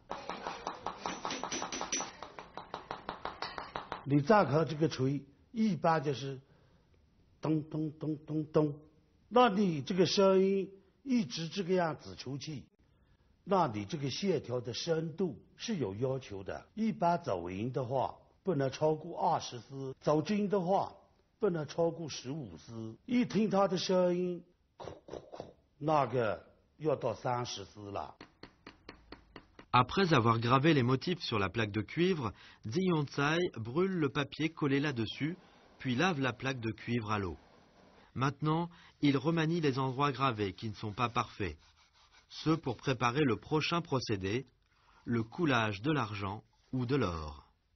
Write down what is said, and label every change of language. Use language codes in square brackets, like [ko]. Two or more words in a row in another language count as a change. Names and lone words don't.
[zh] 你再看这个锤，一般就是咚咚咚咚咚，那你这个声音一直这个样子出去，那你这个线条的深度是有要求的。一般走音的话， 不能超过20丝，走针的话不能超过15丝。一听他的声音，哭哭哭，那个要到30丝了。 [fr] Après avoir gravé les motifs sur la plaque de cuivre, Zi Yongcai brûle le papier collé là-dessus, puis lave la plaque de cuivre à l'eau. Maintenant, il remanie les endroits gravés qui ne sont pas parfaits. Ce pour préparer le prochain procédé, le coulage de l'argent ou de l'or.